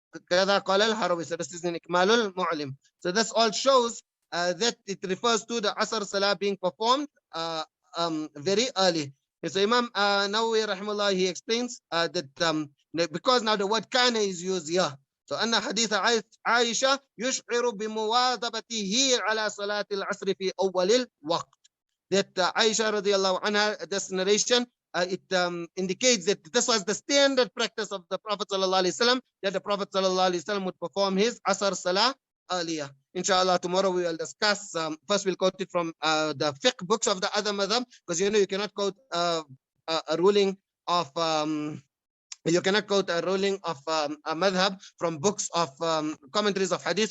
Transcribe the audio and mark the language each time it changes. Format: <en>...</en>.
<ar>كذا قال الهروي.</ar> <en>So this is in إكمال المعلم. So this all shows that it refers to the Asr Salah being performed very early. So Imam Nawawi rahimahullah, he explains that because now the word kana is used here.</en> <ar>So أن حديث عائشة يشعر بمواظبته على صلاة العصر في أول الوقت.</ar> <en>That Aisha radiallahu anha, this narration, it indicates that this was the standard practice of the Prophet sallallahu alaihi wasallam, that the Prophet sallallahu alaihi wasallam would perform his Asr Salah earlier. Inshallah, tomorrow we will discuss. First, we'll quote it from the fiqh books of the other madhab, because you cannot quote a ruling of you cannot quote a ruling of a madhab from books of commentaries of hadith.</en>